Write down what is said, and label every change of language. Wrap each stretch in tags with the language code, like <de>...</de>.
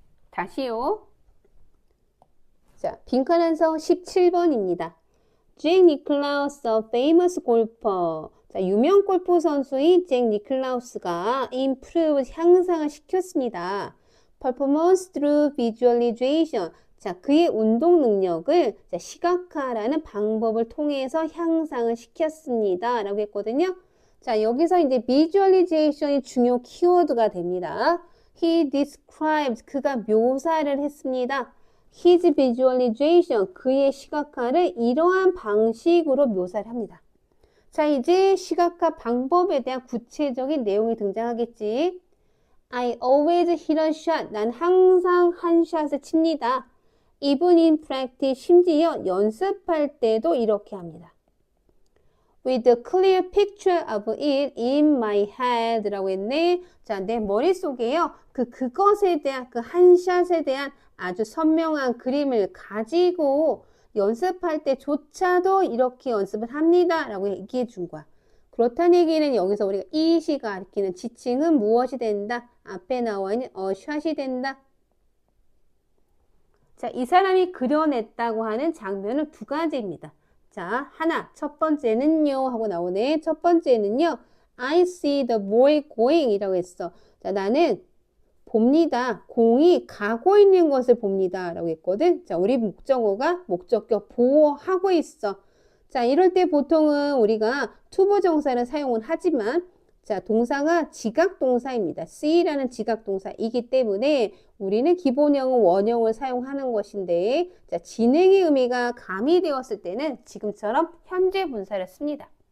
<ko>다시요. 자, 빈칸에서 17번입니다. 잭 니클라우스, famous 골퍼. 자, 유명 골프 선수인 잭 니클라우스가 improve, 향상을 시켰습니다.</ko> <en>performance through visualization.</en> <ko>자, 그의 운동 능력을 자, 시각화라는 방법을 통해서 향상을 시켰습니다. 라고 했거든요. 자, 여기서 이제 visualization이 중요 키워드가 됩니다.</ko> <en>He described,</en> <ko>그가 묘사를 했습니다. His visualization, 그의 시각화를 이러한 방식으로 묘사를 합니다. 자, 이제 시각화 방법에 대한 구체적인 내용이 등장하겠지.</ko> <en>I always hit a shot.</en> <ko>난 항상 한 샷을 칩니다.</ko> <en>Even in practice,</en> <ko>심지어 연습할 때도 이렇게 합니다.</ko> <en>With a clear picture of it in my head</en> <ko>라고 했네. 자, 내 머릿속에요. 그것에 대한, 그 한 샷에 대한 아주 선명한 그림을 가지고 연습할 때조차도 이렇게 연습을 합니다. 라고 얘기해 준 거야. 그렇다는 얘기는 여기서 우리가 이시 가리키는 지칭은 무엇이 된다? 앞에 나와 있는 샷이 된다. 자, 이 사람이 그려냈다고 하는 장면은 두 가지입니다. 자, 하나, 첫 번째는요 하고 나오네. 첫 번째는요,</ko> <en>I see the boy going</en> <ko>이라고 했어. 자, 나는 봅니다. 공이 가고 있는 것을 봅니다. 라고 했거든. 자, 우리 목적어가 목적격 보호하고 있어. 자, 이럴 때 보통은 우리가 투부정사를 사용은 하지만 자, 동사가 지각동사입니다. see라는 지각동사이기 때문에 우리는 기본형은 원형을 사용하는 것인데 자, 진행의 의미가 가미되었을 때는 지금처럼 현재 분사를 씁니다.</ko>